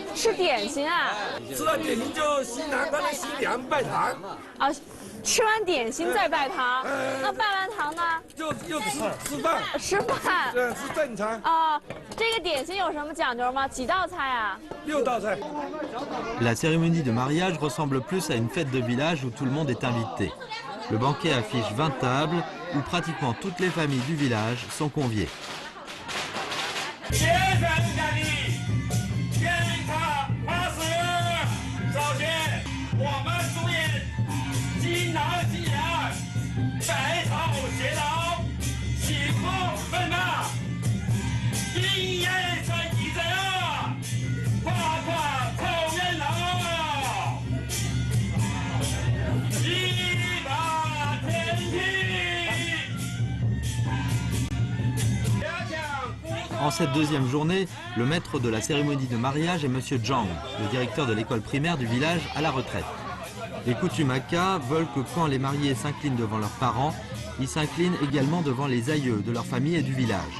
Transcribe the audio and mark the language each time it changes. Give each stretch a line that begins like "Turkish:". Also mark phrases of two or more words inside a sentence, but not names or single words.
Chinese: 吃点心啊！吃完点心就新郎跟新娘拜堂。啊，吃完点心再拜堂。那拜完堂呢？就吃饭。吃饭。对，吃正餐。啊，这个点心有什么讲究吗？几道菜啊？6道菜。
French: La cérémonie de mariage ressemble plus à une fête de village où tout le monde est invité. Le banquet affiche 20 tables où pratiquement toutes les familles du village sont conviées.
Chinese: 新郎新娘白头偕老，幸福美满，姻缘传奇在啊，夸夸凑热闹，一马天地。
French: En cette deuxième journée, le maître de la cérémonie de mariage est Monsieur Zhang, le directeur de l'école primaire du village à la retraite. Les coutumes Hakka veulent que quand les mariés s'inclinent devant leurs parents, ils s'inclinent également devant les aïeux de leur famille et du village.